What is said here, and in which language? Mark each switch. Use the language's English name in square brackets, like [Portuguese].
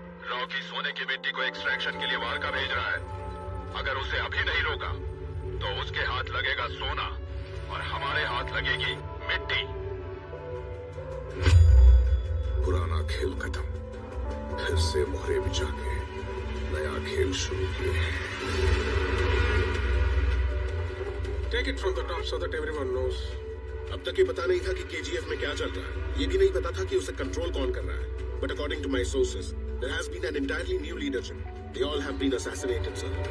[Hindi] Rocky सोने की मिट्टी को एक्सट्रैक्शन के लिए वारका भेज रहा है। अगर उसे अभी नहीं रोका तो उसके हाथ लगेगा सोना और हमारे हाथ लगेगी मिट्टी। पुराना खेल खत्म, फिर से मोहरे बिछा के नया खेल शुरू किए। [English] Take it from the top so that everyone knows. [Hindi] अब तक ये पता नहीं था कि केजीएफ में क्या चल रहा है। ये भी नहीं पता था कि उसे कंट्रोल कौन कर रहा है। [English] But according to my sources, there has been an entirely new leadership. They all have been assassinated, sir.